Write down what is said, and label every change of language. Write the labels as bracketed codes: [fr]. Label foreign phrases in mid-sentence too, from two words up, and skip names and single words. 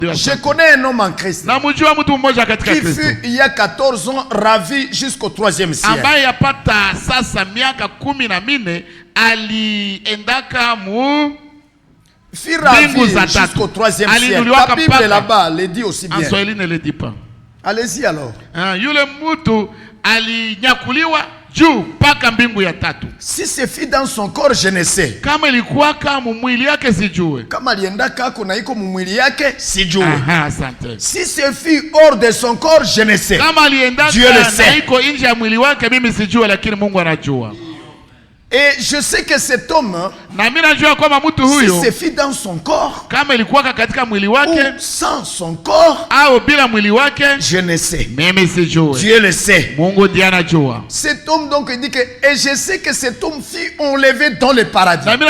[fr] Je connais un homme en Christ qui fut il y a 14 ans ravi jusqu'au 3e siècle. [sw] Ambaye yapata sasa miaka 14 aliendaka mu [fr] fut ravi jusqu'au 3e siècle. La Bible là-bas le dit aussi bien. En Swahili ne le dit pas. Allez-y alors. [sw] Yule mtu alinyakuliwa juu paka mbingu ya tatu. [fr] Si c'est fait dans son corps, je ne sais. [sw] Kama ilikuwa kama mwili yake sijue. Kama aliendaka kuna iko mwili yake sijue. Aha, asante. [fr] Si c'est fait hors de son corps, je ne sais. [sw] Kama aliendaka na iko nje ya mwili wake mimi sijue, lakini Mungu anajua. [fr] Et je sais que cet homme, si c'est fait dans son corps, ou sans son corps, je ne sais. Dieu le sait. Cet homme donc il dit que, et je sais que cet homme fut enlevé dans le paradis.